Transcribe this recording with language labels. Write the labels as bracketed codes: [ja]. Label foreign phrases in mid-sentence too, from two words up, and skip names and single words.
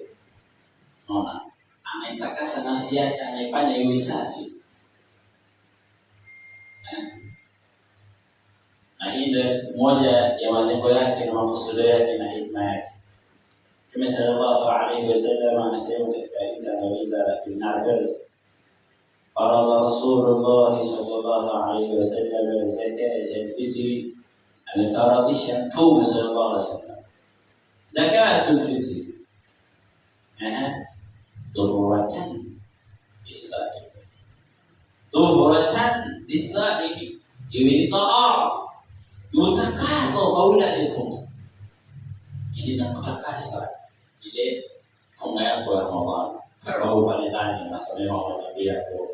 [sw] Unaona, anaitakasa nafsi yake, anaifanya iwe safi. Na hii ndio moja ya malengo yake na makusudio yake na hikma yake. Mtume [ar] صلى الله عليه وسلم [sw] anasema katika hadithi aliyoeleza Ibn Abbas, [ar] فرض رسول الله صلى الله عليه وسلم زكاة الفطر [sw] amefaradhisha Mtume [ar] صلى الله عليه وسلم زكاة الفطر طهرة للصائم، طهرة للصائم, [sw] iwe ni tahara utakasa kwa yule aliyefunga, ili nakutakasa ile funga yako ya Ramadhani, sababu pale ndani anasamehewa madhambi yako.